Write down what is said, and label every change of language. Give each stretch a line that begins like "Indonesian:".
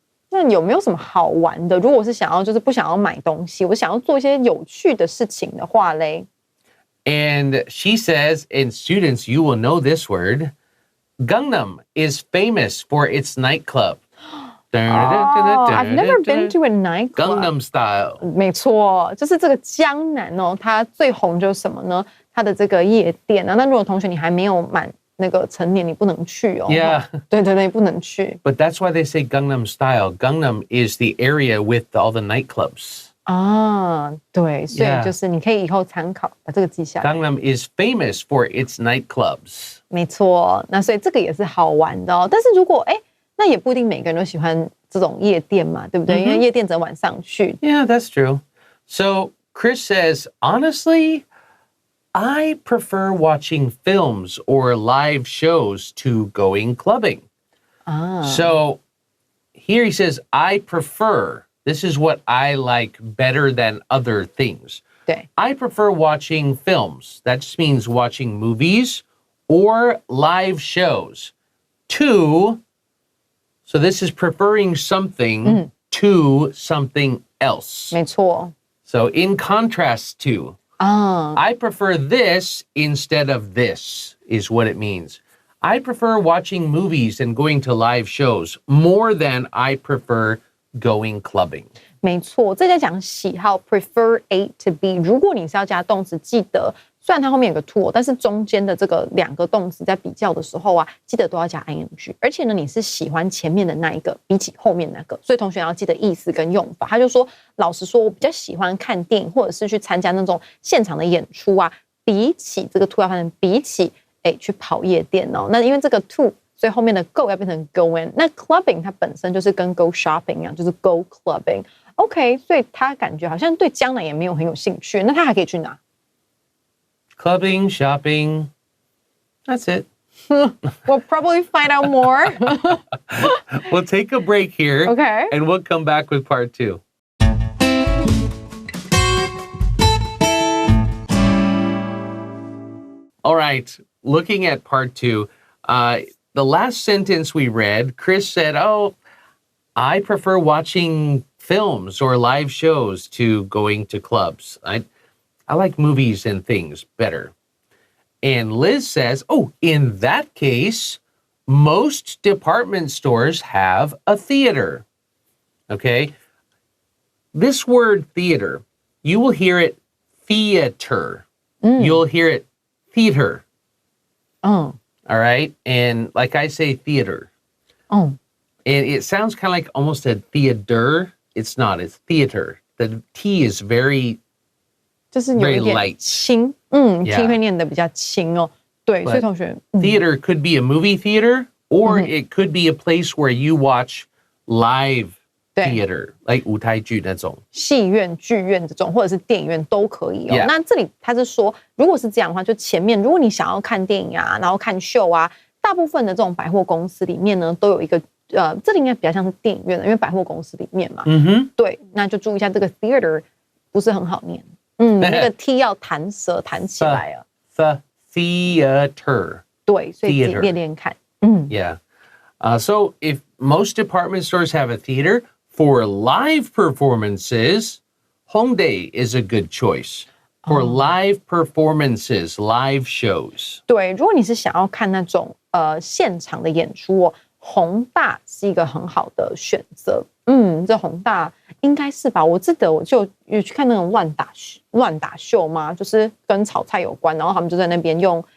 Chinese: 那有没有什么好玩的？如果我是想要就是不想要买东西，我想要做一些有趣的事情的话嘞。
English: And she says, and students, you will know this word, Gangnam is famous for its nightclub. I've never been to a nightclub. Gangnam style.
Chinese: 没错，就是这个江南哦，它最红就是什么呢？它的这个夜店啊。那如果同学你还没有满那个成年，你不能去哦。 Yeah. 对对对，不能去。
English: But that's why they say Gangnam style. Gangnam is the area with all the nightclubs.
Chinese: 啊，对，所以就是你可以以后参考，把这个记下来。
English: Gangnam is famous for its nightclubs.
Chinese: 没错，那所以这个也是好玩的哦。但是如果那也不一定每个人都喜欢这种夜店嘛，对不对？因为夜店只能晚上去。
English: Yeah, that's true. So Chris says, honestly, I prefer watching films or live shows to going clubbing. So here he says, I prefer. This is what I like better than other things. 对。 I prefer watching films. That just means watching movies or live shows to, so this is preferring something to something else. 没错。 So in contrast to, I prefer this instead of this is what it means. I prefer watching movies and going to live shows more than I prefer going clubbing.
Chinese: 没错，这在讲喜好 prefer A to B。如果你是要加动词，记得虽然它后面有个 to， 但是中间的这个两个动词在比较的时候啊，记得都要加 ing。而且呢，你是喜欢前面的那一个，比起后面那个，所以同学要记得意思跟用法。他就说，老实说，我比较喜欢看电影，或者是去参加那种现场的演出啊，比起这个 to 要翻成比起去跑夜店哦。那因为这个 to。所以后面的 go 要变成 go in， 那 clubbing 它本身就是跟 go shopping 一样，就是 go clubbing。OK， 所以他感觉好像对江南也没有很有兴趣，那他还可以去哪
English: Clubbing, shopping, that's it. We'll probably find out more. We'll take a break here. Okay. And we'll come back with part 2. All right, looking at part 2, the last sentence we read, Chris said, I prefer watching films or live shows to going to clubs. I like movies and things better. And Liz says, in that case, most department stores have a theater. Okay? This word theater, you will hear it theater. You'll hear it theater. All right? And like I say, theater. And it sounds kind of like almost a theater. It's not. It's theater. The T is very,
Chinese: 就是有一点轻，T 会念得比较轻哦。对，所以同学
English: theater could be a movie theater, or it could be a place where you watch live theater, like
Chinese: 舞台剧那种。戏院、剧院这种，或者是电影院都可以哦。那这里他是说，如果是这样的话，就前面如果你想要看电影啊，然后看秀啊，大部分的这种百货公司里面呢，都有一个这里应该比较像是电影院的，因为百货公司里面嘛。对，那就注意一下这个 theater 不是很好念。那个 T 要弹舌弹起来啊。
English: The theater.
Chinese: 对，所以练练看。 Yeah.
English: So if most department stores have a theater, for live performances, Hongdae is a good choice. For live performances, live shows.
Chinese: 对，如果你是想要看那种现场的演出哦，宏大是一个很好的选择。这宏大应该是吧？我记得我就有去看那种乱打秀嘛，就是跟炒菜有关，然后他们就在那边用